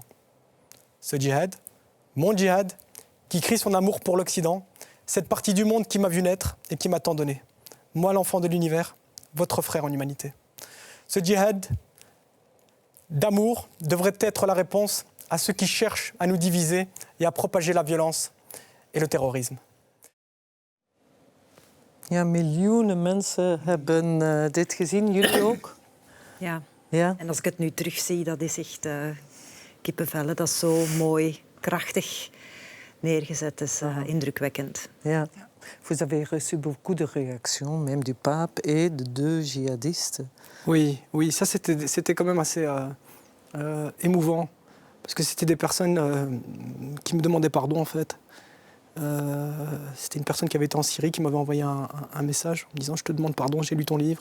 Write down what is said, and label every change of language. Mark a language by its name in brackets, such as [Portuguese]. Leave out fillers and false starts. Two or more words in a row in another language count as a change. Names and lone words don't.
[French] Ce djihad, mon djihad, qui crie son amour pour l'Occident, cette partie du monde qui m'a vu naître et qui m'a tant donné. Moi, l'enfant de l'univers, votre frère en humanité. Ce djihad d'amour devrait être la réponse à ceux qui cherchent à nous diviser et à propager la violence et le terrorisme. [Dutch] Ja, miljoenen mensen hebben dit gezien. Jullie ook? Ja. Ja. En als ik het nu terugzie, dat is echt kippenvellen. Dat is zo mooi, krachtig neergezet. Dat is indrukwekkend. Ja. [French] Vous avez reçu beaucoup de réactions, même du pape et de 2 djihadistes. Oui, ça c'était quand même assez émouvant. Parce que c'était des personnes qui me demandaient pardon, en fait. C'était une personne qui avait été en Syrie, qui m'avait envoyé un message en me disant « Je te demande pardon, j'ai lu ton livre ».